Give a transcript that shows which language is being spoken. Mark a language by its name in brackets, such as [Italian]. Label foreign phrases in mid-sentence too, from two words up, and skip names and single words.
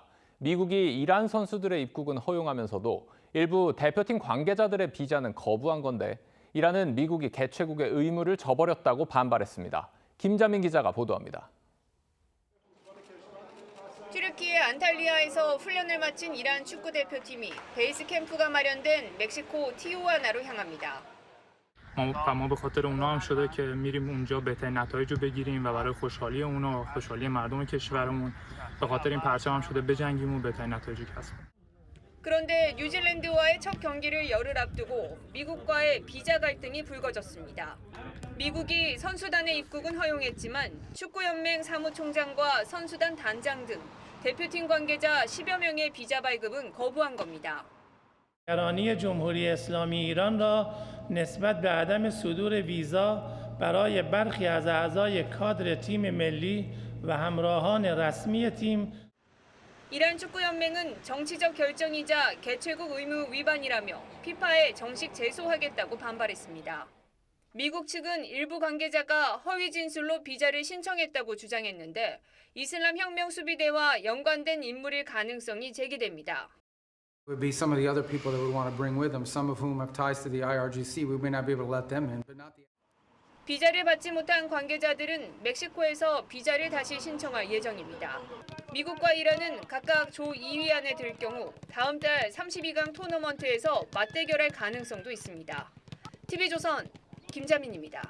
[Korean] 미국이 이란 선수들의 입국은 허용하면서도 일부 대표팀 관계자들의 비자는 거부한 건데 이란은 미국이 개최국의 의무를 저버렸다고 반발했습니다. 김자민 기자가 보도합니다. 튀르키예 안탈리아에서 훈련을 마친 이란 축구대표팀이 베이스 캠프가 마련된 멕시코 티후아나로 향합니다. [Persian] ما به خاطر اونا هم شده که میریم اونجا بهترین نتایج رو بگیریم و برای خوشحالی اونا و خوشحالی مردم کشورمون به خاطر این پرچم هم شده بجنگیم و بهترین نتایج رو کسب کنیم. [Korean] 그런데 뉴질랜드와의 첫 경기를 열흘 앞두고 미국과의 비자 갈등이 불거졌습니다. 미국이 선수단의 입국은 허용했지만 축구연맹 사무총장과 선수단 단장 등 대표팀 관계자 10여 명의 비자 발급은 거부한 겁니다. [Persian] نگرانی جمهوری اسلامی ایران را نسبت به عدم صدور ویزا برای برخی از اعضای کادر تیم ملی و همراهان رسمی تیم [Korean] 이란 축구연맹은 정치적 결정이자 개최국 의무 위반이라며 피파에 정식 제소하겠다고 반발했습니다. 미국 측은 일부 관계자가 허위 진술로 비자를 신청했다고 주장했는데 이슬람 혁명 수비대와 연관된 인물일 가능성이 제기됩니다. [English] Would be some of the other people that we want to bring with them, some of whom have ties to the IRGC. We may not be able to let them in, but not the. [Korean] 비자를 받지 못한 관계자들은 멕시코에서 비자를 다시 신청할 예정입니다. 미국과 이란은 각각 조 2위 안에 들 경우 다음 달 32강 토너먼트에서 맞대결할 가능성도 있습니다. TV조선 김자민입니다.